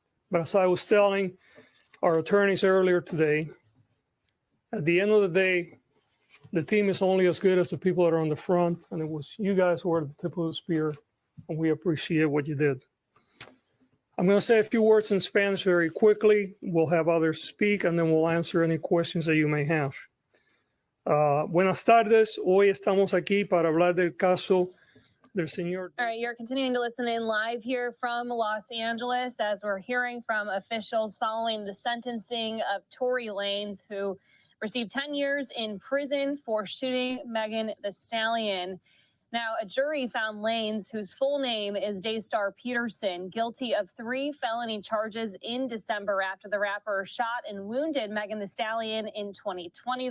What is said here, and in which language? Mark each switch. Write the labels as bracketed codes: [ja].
[en] But as I was telling our attorneys earlier today, at the end of the day, the team is only as good as the people that are on the front, and it was you guys who were at the tip of the spear, and we appreciate what you did. I'm going to say a few words in Spanish very quickly. We'll have others speak, and then we'll answer any questions that you may have. [es] Buenas tardes. Hoy estamos aquí para hablar del caso del señor. [en] All right, you're continuing to listen in live here from Los Angeles as we're hearing from officials following the sentencing of Tory Lanez, who received 10 years in prison for shooting Megan Thee Stallion. Now, a jury found Lanez, whose full name is Daystar Peterson, guilty of 3 felony charges in December after the rapper shot and wounded Megan Thee Stallion in 2020.